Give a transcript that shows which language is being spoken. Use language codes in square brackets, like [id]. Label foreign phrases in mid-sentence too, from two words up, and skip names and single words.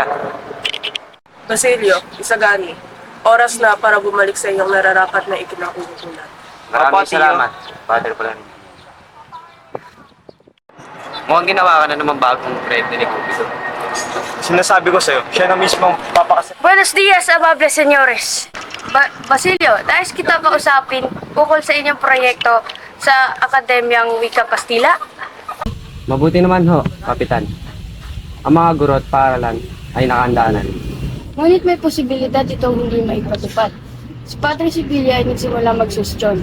[tl] Basilio, Isagani, oras na para bumalik sa inyong nararapat na ikinakukulan. Maraming Opo, Tio. salamat, Father Florentino. Mukhang ginawa ka na naman bagong friend ni Cupido. Sinasabi ko sa'yo, siya na mismo ang papakasal. [es] Buenos dias, amables señores. [tl] Basilio, nais kita kausapin ukol sa inyong proyekto sa Akademyang Wika Kastila. Mabuti naman ho, Kapitan. Ang mga guro at paaralan ay nakahandaan. Ngunit may posibilidad itong hindi maipatupad. Si Padre Sibilia ay nagsimula magsusyon.